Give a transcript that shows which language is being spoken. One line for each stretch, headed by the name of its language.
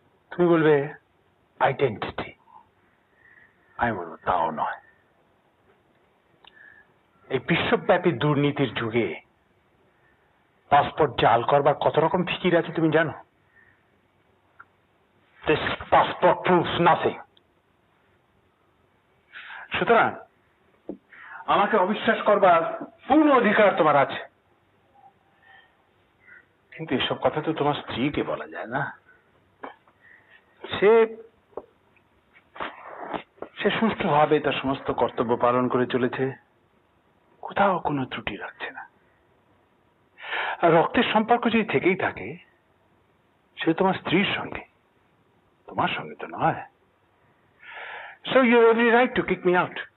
Bangla: তুমি বলবে আইডেন্টিটি, আমি বলবো তাও নয়। এই বিশ্বব্যাপী দুর্নীতির যুগে পাসপোর্ট জাল করবার কত রকম ফিকির আছে তুমি জানো?
English: This passport proves nothing.
Bangla: সুতরাং আমাকে অবিশ্বাস করবার পূর্ণ অধিকার তোমার আছে, কিন্তু এসব কথা তো তোমার স্ত্রীকে বলা যায় না। সে সুষ্ঠুভাবে তার সমস্ত কর্তব্য পালন করে চলেছে, কোথাও কোনো ত্রুটি রাখছে না। আর রক্তের সম্পর্ক যদি থেকেই থাকে, সে তোমার স্ত্রীর সঙ্গে, তোমার সঙ্গে তো নয়।
English: So you have every right to kick me out.